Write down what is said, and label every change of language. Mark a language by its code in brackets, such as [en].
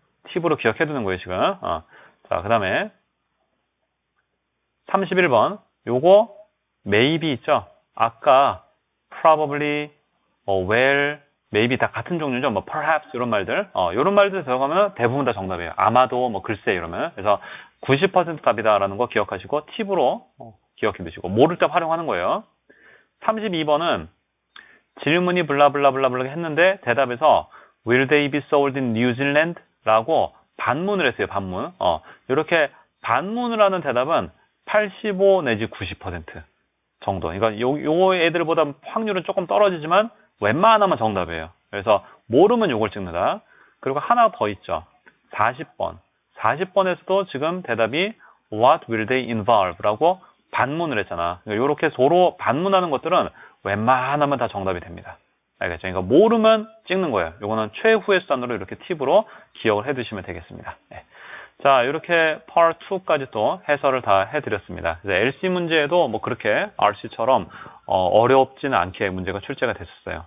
[ko] 팁으로 기억해 두는 거예요 지금. 자, 그 다음에 31번 요거 maybe 있죠. 아까 probably, well, maybe 다 같은 종류죠. 뭐 perhaps 이런 말들. 이런 말들 들어가면 대부분 다 정답이에요. 아마도 뭐 글쎄 이러면. 그래서 90% 답이다라는 거 기억하시고 팁으로 기억해 두시고 모를 때 활용하는 거예요. 32번은 질문이 블라블라블라블라 했는데 대답에서 [en] Will they be sold in New Zealand? [ko] 라고 반문을 했어요. 반문. 이렇게 반문을 하는 대답은 85 내지 90% 정도. 그러니까 요 애들보다 확률은 조금 떨어지지만 웬만하면 정답이에요. 그래서 모르면 요걸 찍는다. 그리고 하나 더 있죠. 40번. 40번에서도 지금 대답이 [en] What will they involve? [ko] 라고 반문을 했잖아. 이렇게 서로 반문하는 것들은 웬만하면 다 정답이 됩니다. 알겠죠? 그러니까 모르면 찍는 거예요. 요거는 최후의 수단으로 이렇게 팁으로 기억을 해두시면 되겠습니다. 네. 자, 이렇게 Part 2까지 또 해설을 다 해드렸습니다. LC 문제에도 뭐 그렇게 RC처럼 어렵지는 않게 문제가 출제가 됐었어요.